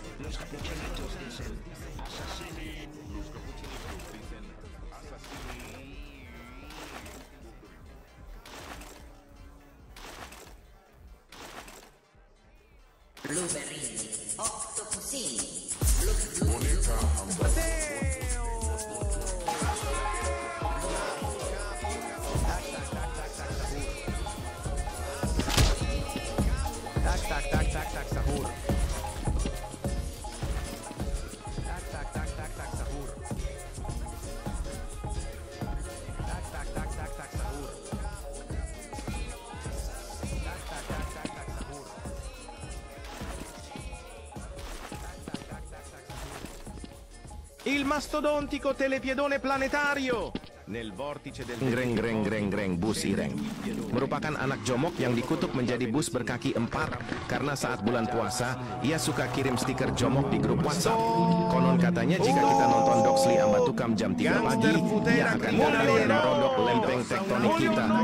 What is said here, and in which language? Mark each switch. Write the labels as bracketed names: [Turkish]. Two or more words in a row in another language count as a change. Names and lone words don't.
[Spanish] Los capuchinitos dicen asesini. Los capuchinitos dicen asesini. [Italian] Blueberry, Octopusini. [Indonesian] Tak, sahur. Tak, sahur. Tak, sahur. [Italian] Il mastodontico telepiedone planetario. Nel vortice del [Indonesian] Greng, bus Ireng. Merupakan anak jomok yang dikutuk menjadi bus berkaki 4 karena saat bulan puasa, ia suka kirim stiker jomok di grup WhatsApp. Konon katanya jika kita nonton Doksi Ambatukam jam 3 pagi, ia akan datang dan merodok lempeng tektonik kita.